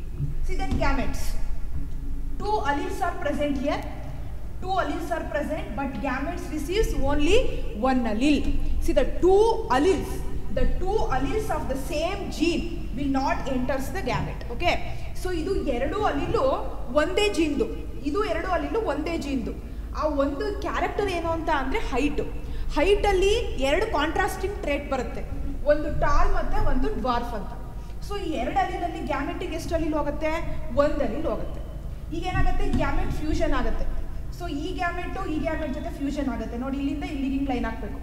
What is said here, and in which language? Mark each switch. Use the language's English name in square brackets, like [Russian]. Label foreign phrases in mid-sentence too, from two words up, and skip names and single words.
[English] See, then gametes. Two alleles are present here. Two alleles are present, but gametes receives only one allele. See, the two alleles of the same gene will not enter the gamete. Okay. So, [Kannada] ಇದು ಎರಡು ಅಲೀಲು ಒಂದೇ ಜೀನ್. ಇದು ಎರಡು ಅಲೀಲು ಒಂದೇ ಜೀನ್. ಆ ಒಂದು ಕ್ಯಾರೆಕ್ಟರ್ ಏನು ಅಂತ ಅಂದರೆ ಹೈಟಲ್ಲಿ ಎರಡು [English] contrasting trait [Kannada] ಬರುತ್ತೆ, ಒಂದು ಟಾಲ್ ಮತ್ತು ಒಂದು ಡ್ವಾರ್ಫ್ ಅಂತ. ಸೊ ಈ ಎರಡು ಅಲೀಲಲ್ಲಿ ಗ್ಯಾಮೆಟಿಗೆ ಎಷ್ಟು ಅಲೀಲ್ ಹೋಗುತ್ತೆ? ಒಂದು ಅಲೀಲ್ ಹೋಗುತ್ತೆ. ಈಗ ಏನಾಗುತ್ತೆ? [English] gamete fusion [Kannada] ಆಗುತ್ತೆ. ಸೊ ಈ [English] gamete ಜೊತೆ fusion [Kannada] ಆಗುತ್ತೆ. ನೋಡಿ, ಇಲ್ಲಿಂದ ಇಲ್ಲಿಗೆ ಹಿಂಗೆ ಲೈನ್ ಹಾಕಬೇಕು.